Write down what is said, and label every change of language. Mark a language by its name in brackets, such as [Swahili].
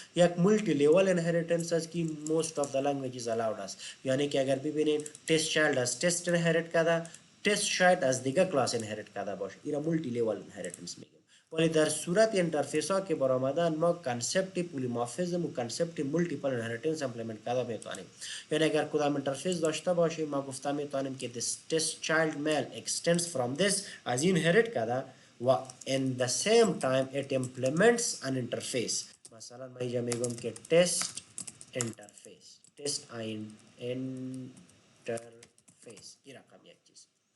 [Persian] یک مولتی لیول انهریتنس است که most of the languages allowed است. یعنی که اگر ببینین test child از test انهریت کرده، test child از دیگه کلاس انهریت کرده باشه، ایرا مولتی لیول انهریتنس میگه. ولی در صورت اینترفیس ها که برآمدن ما کانسپت پولیمورفیزم و کانسپت مولتیپل انهریتنس امپلیمنت کرده میتونیم. یعنی اگر کدام اینترفیس داشته باشیم ما گفته میتونیم که [English] this test child mail extends from this [Persian] از این inherit کرده و [English] in the same time it implements an interface. [Persian] مثلا ما اینجا میگم که test interface، test interface این رقم یک چیز.